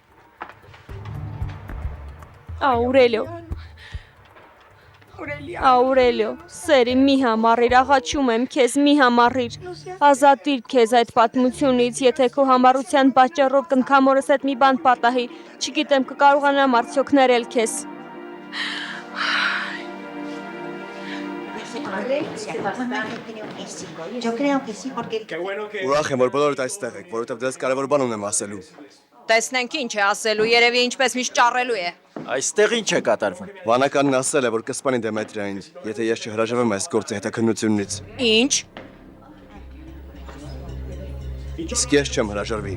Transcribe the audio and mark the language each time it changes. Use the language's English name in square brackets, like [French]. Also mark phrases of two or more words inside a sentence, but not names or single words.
[Armenian] Աուրելիո, սերի մի համառիր, աղաչում եմ քեզ, մի համառիր, ազատիր քեզ այդ պատմությունից, եթե քո համառության պատճառով կնքամորս հետ մի բան պատահի, չգիտեմ կկարողանամ արդյոք ներել քեզ։ [Spanish] Yo creo que sí, porque [Armenian] Ուրախ եմ, որ բոլորդ այստեղ եք, որովհետև դες կարևոր բան ունեմ ասելու։ Տեսնենք ինչ է ասելու, երևի ինչպես միշտ ճառելու է։ Այստեղ ինչ է կատարվում։ Վանականն ասել է, որ կսպանի Դեմետրիային, եթե ես չհրաժարվեմ այս գործի հետաքննությունից։ Ինչ։ Իսկ ես չեմ հրաժարվի։